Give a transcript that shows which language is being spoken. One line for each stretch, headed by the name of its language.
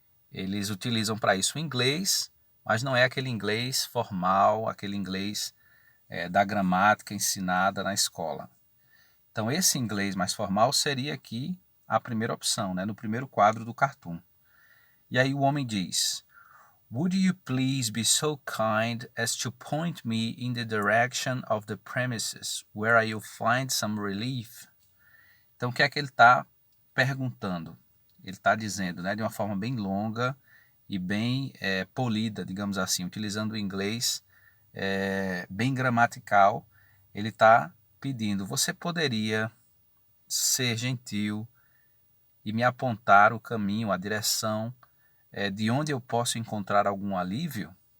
Portuguese: Eles utilizam para isso o inglês, mas não é aquele inglês formal, aquele inglês da gramática ensinada na escola. Então, esse inglês mais formal seria aqui a primeira opção, né, no primeiro quadro do cartoon. E aí o homem diz:
English: Would you please be so kind as to point me in the direction of the premises where I will find some relief?
Portuguese: Então, o que é que ele está perguntando? Ele está dizendo, né, de uma forma bem longa e bem polida, digamos assim, utilizando o inglês bem gramatical. Ele está pedindo: você poderia ser gentil e me apontar o caminho, a direção de onde eu posso encontrar algum alívio?